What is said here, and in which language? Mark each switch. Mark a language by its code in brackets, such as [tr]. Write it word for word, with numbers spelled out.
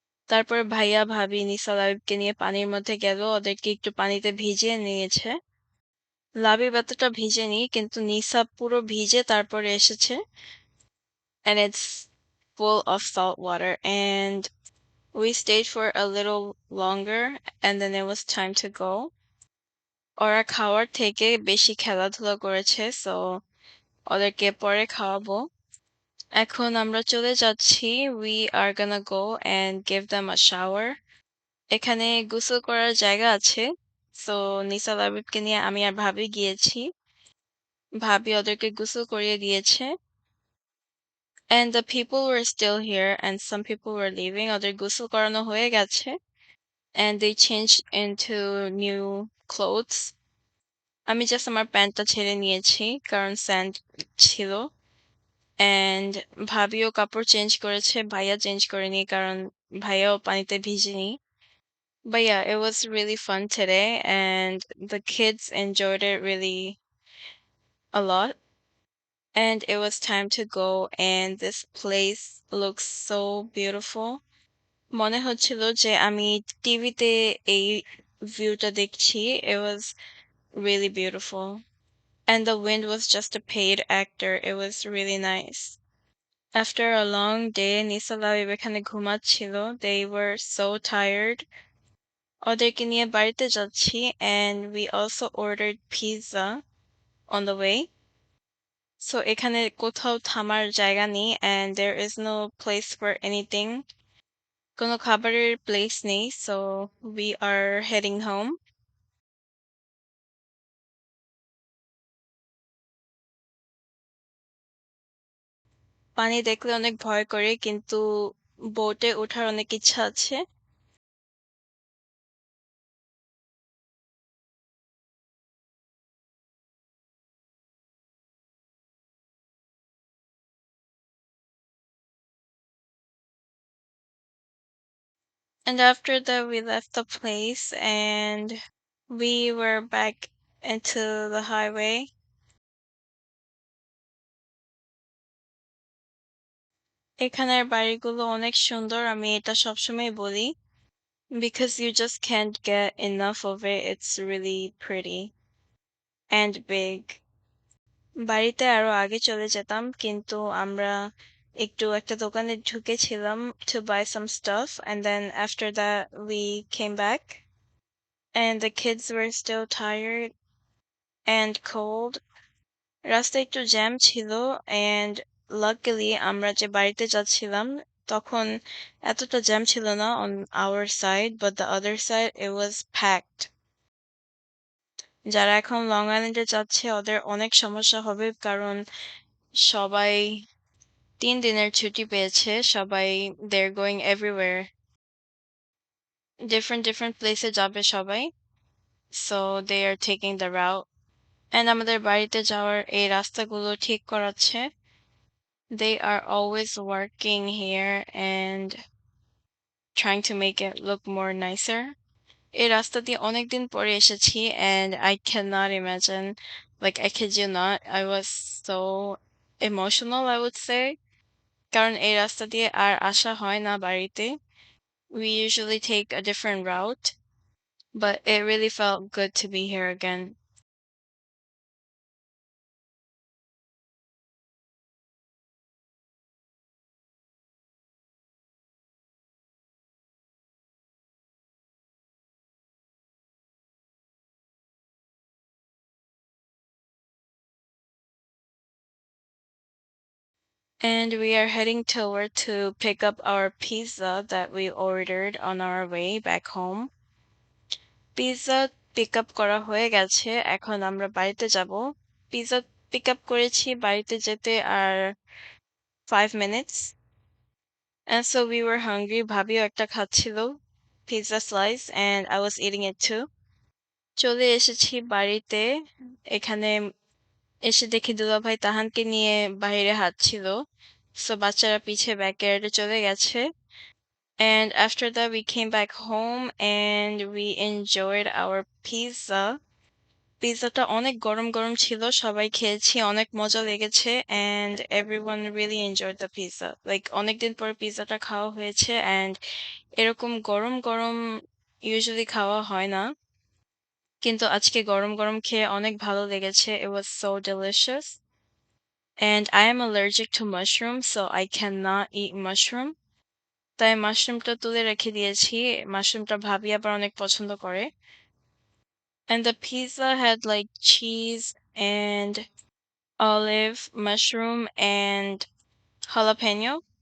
[bn] তারপর ভাইয়া ভাবি নিসা লাবিবকে নিয়ে পানির মধ্যে গেল, ওদেরকে একটু পানিতে ভিজিয়ে নিয়েছে। লাবিব এতটা ভিজেনি, কিন্তু নিসা পুরো ভিজে তারপরে এসেছে, [en] and it's full of salt water. And we stayed for a little longer, and then it was time to go. [bn] ওরা খাওয়ার থেকে বেশি খেলাধুলা করেছে, সো ওদেরকে পরে খাওয়াবো। এখন আমরা চলে যাচ্ছি। [en] We are gonna go and give them a shower. [bn] এখানে গোসল করার জায়গা আছে, সো নিসা লাবিবকে নিয়ে আমি আর ভাবি গিয়েছি। ভাবি ওদেরকে গোসল করিয়ে দিয়েছে, [en] and the people were still here and some people were leaving. [bn] ওদের গোসল করানো হয়ে গেছে, [en] and they changed into new clothes. [bn] আমি জাস্ট আমার প্যান্টটা ছেড়ে নিয়েছি কারণ স্যান্ড ছিল, অ্যান্ড ভাবিও কাপড় চেঞ্জ করেছে, ভাইয়া চেঞ্জ করেনি কারণ ভাইয়াও পানিতে ভিজেনি। [en] But yeah, it was really fun today, and the kids enjoyed it really a lot. And it was time to go, and this place looks so beautiful. [bn] মনে হচ্ছিল যে আমি টিভিতে এই ভিউটা দেখছি। [en] It was really beautiful. And the wind was just a paid actor. It was really nice. After a long day, [bn] Nisar Labib এখানে ঘুমাচ্ছিল। [en] They were so tired. [bn] ওদেরকে নিয়ে বাড়িতে যাচ্ছি, [en] and we also ordered pizza on the way. So [bn] এখানে কোথাও থামার জায়গা নেই, [en] and there is no place for anything. [bn] কোনো খাবারের প্লেস নেই, [en] so we are heading home. [bn] পানি দেখলে অনেক ভয় করে, কিন্তু বোটে ওঠার অনেক ইচ্ছা আছে। [en] And after that, we left the place and we were back into the highway. [bn] এখানের বাড়িগুলো অনেক সুন্দর, আমি এটা সবসময় বলি, [en] because you just can't get enough of it. It's really pretty and big. [bn] বাড়িতে আরো আগে চলে যেতাম, কিন্তু আমরা একটু একটা দোকানে ঢুকেছিলাম [en] to buy some stuff, and then after that we came back, and the kids were still tired and cold. [bn] রাস্তায় একটু জ্যাম ছিল, [en] and luckily [bn] আমরা যে বাড়িতে যাচ্ছিলাম তখন এতটা জ্যাম ছিল না [en] on our side, but the other side it was packed. [bn] যারা এখন লং আইল্যান্ডে যাচ্ছে ওদের অনেক সমস্যা হবে, কারণ সবাই তিন দিনের ছুটি পেয়েছে, সবাই [en] they're going everywhere, different different place [bn] এ যাবে সবাই, [en] so they are taking the route. [bn] And আমাদের বাড়িতে যাওয়ার এই রাস্তাগুলো ঠিক করাচ্ছে। [en] They are always working here and trying to make it look more nicer. [bn] এই রাস্তা দিয়ে অনেকদিন পরে এসেছি, [en] and I cannot imagine, like I kid you not, I was so emotional, I would say, [bn] কারণ এই রাস্তা দিয়ে আর আসা হয় না বাড়িতে। [en] We usually take a different route, but it really felt good to be here again. And we are heading toward to pick up our pizza that we ordered on our way back home. [bn] Pizza pick up করা হয়ে গেছে, এখন আমরা বাড়িতে যাব। Pizza pick up করেছি, বাড়িতে যেতে আর five minutes, [en] and so we were hungry. [bn] ভাবিও একটা খাচ্ছিল [en] pizza slice, and I was eating it too. [bn] চলে এসেছি বাড়িতে। এখানে এসে দেখি দুলাভাই তাহানকে নিয়ে বাইরে হাঁটছিল। সো বাচ্চারা পিছে ব্যাকয়ার্ডে চলে গেছে। [en] And after that, we came back home and we enjoyed our pizza. [bn] পিৎজাটা অনেক গরম গরম ছিল, সবাই খেয়েছি, অনেক মজা লেগেছে, [en] And everyone really enjoy the pizza. [bn] Like অনেকদিন পর পিৎজাটা খাওয়া হয়েছে, অ্যান্ড এরকম গরম গরম ইউজুয়ালি খাওয়া হয় না, কিন্তু আজকে গরম গরম খেয়ে অনেক ভালো লেগেছে। [en] it was so delicious, and I am allergic to mushroom, so I can not eat mushroom, [bn] তাই মাশরুমটা তুলে রেখে দিয়েছি। মাশরুমটা ভাবি আবার অনেক পছন্দ করে। [en] And the pizza had like cheese and olive, mushroom, and jalapeno.